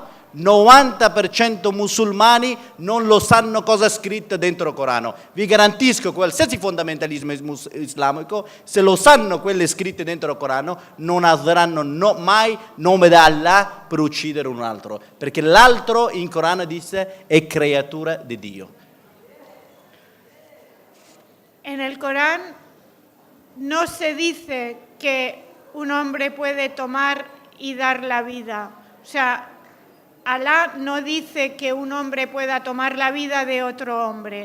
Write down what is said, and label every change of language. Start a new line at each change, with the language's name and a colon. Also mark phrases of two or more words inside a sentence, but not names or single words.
Italian: 90% musulmani non lo sanno cosa è scritto dentro il Corano. Vi garantisco, qualsiasi fondamentalismo islamico, se lo sanno quelle scritte dentro il Corano, non useranno mai nome di Allah per uccidere un altro, perché l'altro in Corano dice è creatura di Dio.
Spanish: En el Corán no se dice que un hombre puede tomar y dar la vida. O sea, Alá no dice que un hombre pueda tomar la vida de otro hombre.